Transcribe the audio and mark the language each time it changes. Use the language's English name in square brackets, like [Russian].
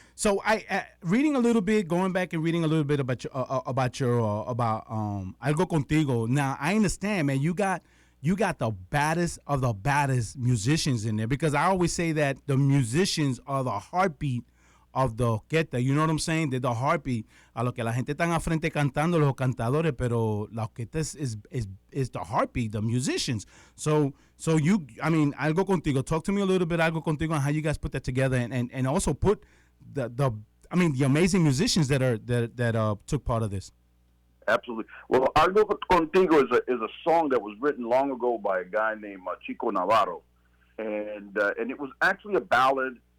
[English] So going back and reading a little bit about Algo Contigo. Now I understand, man. You got the baddest of the baddest musicians in there, because I always say that the musicians are the heartbeat of the orquesta. You know what I'm saying? They're the heartbeat. [Spanish] A lo que la gente están a frente cantando, los cantadores, pero la orquesta is the heartbeat, the musicians. [English] So Algo Contigo. Talk to me a little bit, Algo Contigo, and how you guys put that together, and also put the amazing musicians that took part of this. Absolutely. Well, Algo Contigo is a song that was written long ago by a guy named Chico Navarro, and it was actually a ballad.